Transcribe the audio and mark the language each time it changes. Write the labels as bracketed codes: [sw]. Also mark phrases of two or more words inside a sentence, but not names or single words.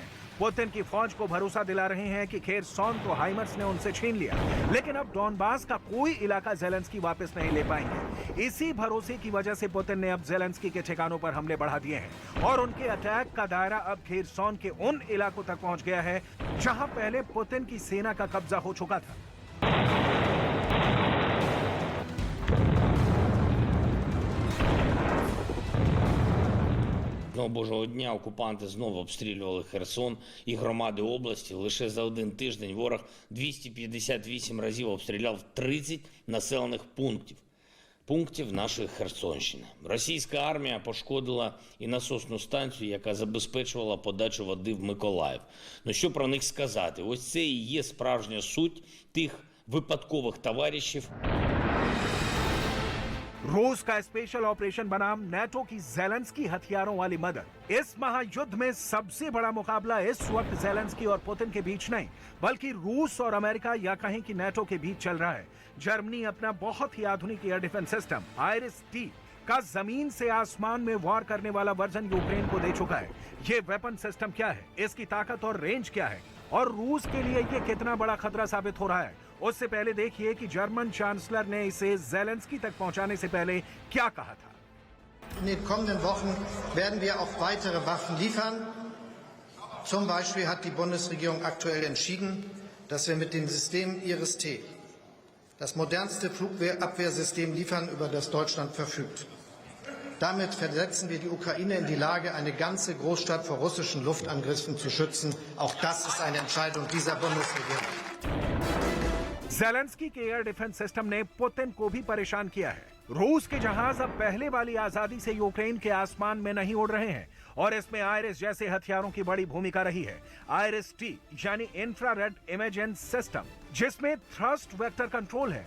[hi] पुतिन की फौज को भरोसा दिला रहे हैं कि खेरसॉन तो हाइमर्स ने उनसे छीन लिया, लेकिन अब डॉनबास का कोई इलाका जेलेंस्की वापस नहीं ले पाएंगे। इसी भरोसे की वजह से पुतिन ने अब जेलेंस्की के ठिकानों पर हमले बढ़ा दिए हैं और उनके अटैक का दायरा अब खेरसॉन के उन इलाकों तक पहुंच गया है जहां पहले पुतिन की सेना का कब्जा हो चुका था। [uk] Одного божого дня окупанти знову обстрілювали Херсон і громади області. Лише за один тиждень ворог 258 разів обстріляв 30 населених пунктів нашої Херсонщини. Російська армія пошкодила і насосну станцію, яка забезпечувала подачу води в Миколаїв. Ну що про них сказати? Ось це і є справжня суть тих випадкових товаришів. [hi] रूस का [en] special operation [hi] बनाम नेटो की जेलेंस्की हथियारों वाली मदद। इस महायुद्ध में सबसे बड़ा मुकाबला इस वक्त जेलेंस्की और पुतिन के बीच नहीं, बल्कि रूस और अमेरिका या कहें कि नेटो के बीच चल रहा है। जर्मनी अपना बहुत ही आधुनिक [en] air defense system [hi] IRIS-T का जमीन से आसमान में वार करने वाला वर्जन यूक्रेन को दे चुका है। ये [en] weapon system [hi] क्या है, इसकी ताकत और रेंज क्या है, और रूस के लिए ये कितना बड़ा खतरा साबित हो रहा है, उससे पहले देखिए कि [en] German chancellor [hi] ने इसे जेलेंस्की तक पहुंचाने से पहले क्या कहा था। [de] In den kommenden Wochen werden wir auch weitere Waffen liefern. Zum Beispiel hat die Bundesregierung aktuell entschieden, dass wir mit dem System IRIS-T das modernste Flugabwehrsystem liefern, über das Deutschland verfügt. Damit versetzen wir die Ukraine in die Lage, eine ganze Großstadt vor russischen Luftangriffen zu schützen. Auch das ist eine Entscheidung dieser Bundesregierung. [hi] जेलेंस्की के [en] air defense system [hi] ने पुतिन को भी परेशान किया है। रूस के जहाज अब पहले वाली आजादी से यूक्रेन के आसमान में नहीं उड़ रहे हैं और इसमें आयरिस जैसे हथियारों की बड़ी भूमिका रही है। IRIS-T यानी [en] infrared imaging system, [hi] जिसमें [en] thrust vector control [hi] है।